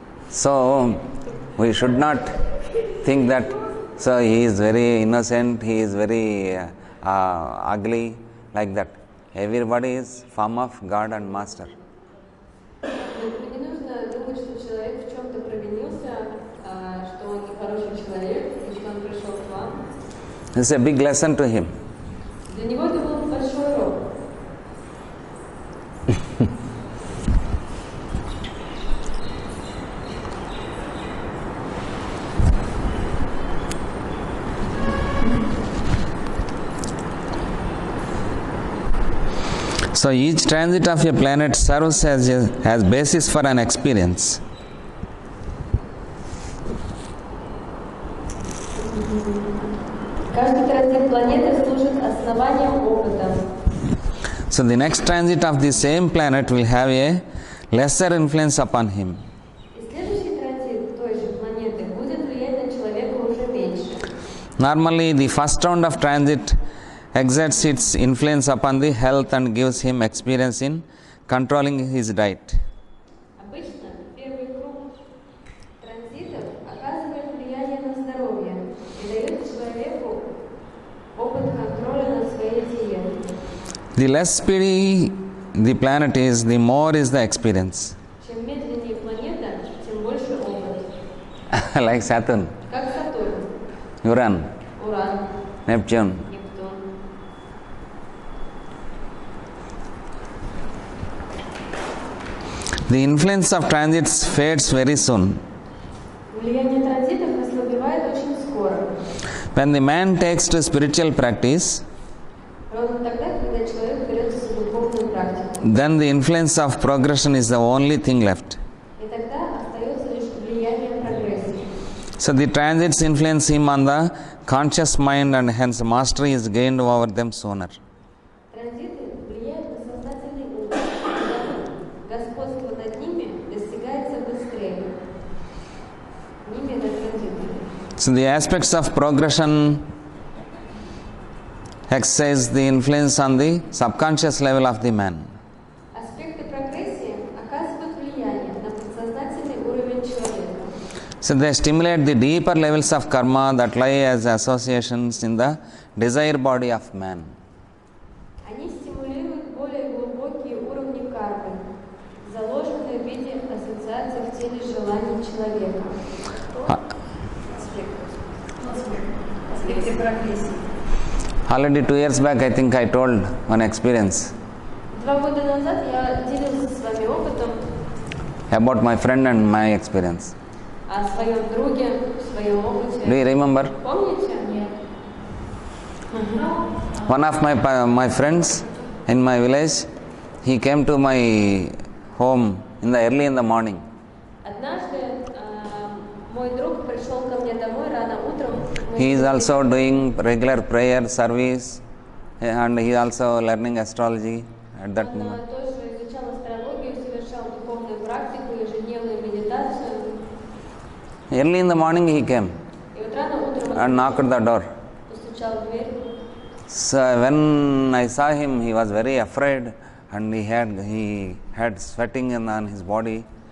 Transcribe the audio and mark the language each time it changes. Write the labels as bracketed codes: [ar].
[en] So we should not think that so he is very innocent, he is very ugly, like that. Everybody is form of God and master. [ru] Не нужно думать, что человек в чем-то провинился, что он нехороший человек, и что он пришел к вам. [en] This is a big lesson to him. [ru] Для него это был большой урок. [en] So each transit of a planet serves as basis for an experience. [ru] Каждый транзит планеты служит основанием опыта. [en] So the next transit of the same planet will have a lesser influence upon him. [ru] И следующий транзит той же планеты будет влиять на человека уже меньше. [en] Normally, the first round of transit exerts its influence upon the health and gives him experience in controlling his diet. [ru] Обычно первый круг транзитов оказывает влияние на здоровье и дает человеку опыт контроля над своей диетой. [en] The less speedy the planet is, the more is the experience. [ru] Чем медленнее планета, тем больше опыт. [en] Like Saturn, [ru] Как Сатурн, [en] Uran, [ru] Уран, [en] Neptune. [ru] Нептун. [en] The influence of transits fades very soon. [ru] Влияние транзитов ослабевает очень скоро. [en] When the man takes to spiritual practice, [ru] Ровно тогда, когда человек берется за духовную практику. [en] then the influence of progression is the only thing left. [ru] И тогда остается лишь влияние прогрессии. [en] So the transits influence him on the conscious mind and hence mastery is gained over them sooner. [ru] Транзиты влияют на сознательный ум. Господство над ними достигается быстрее. Ними над транзитами. [en] So the aspects of progression exercise the influence on the subconscious level of the man. [ru] Аспекты прогрессии оказывают влияние на подсознательный уровень человека. [en] So they stimulate the deeper levels of karma that lie as associations in the desire body of man. [ru] Они стимулируют более глубокие уровни кармы, заложенные в виде ассоциаций в теле желаний человека. Аспекты прогрессии. [en] Already 2 years back, I think I told one experience [ru] 2 года назад я делился с вами опытом [en] about my friend and my experience. [ru] о своем друге, своем опыте. [en] Do you remember? [ru] Помните? Нет. [en] One of my friends in my village, he came to my home early in the morning. [ru] Однажды мой друг пришел ко мне домой рано утром. [en] He is also doing regular prayer service and he is also learning astrology at that [ru] Он [en] moment. [ru] тоже изучал астрологию, совершал духовную практику, ежедневную медитацию. [en] Early in the morning he came [ru] И вот рано утром он [en] and knocked at the door. [ru] постучал в дверь. [en] So when I saw him, he was very afraid and he had sweating on his body.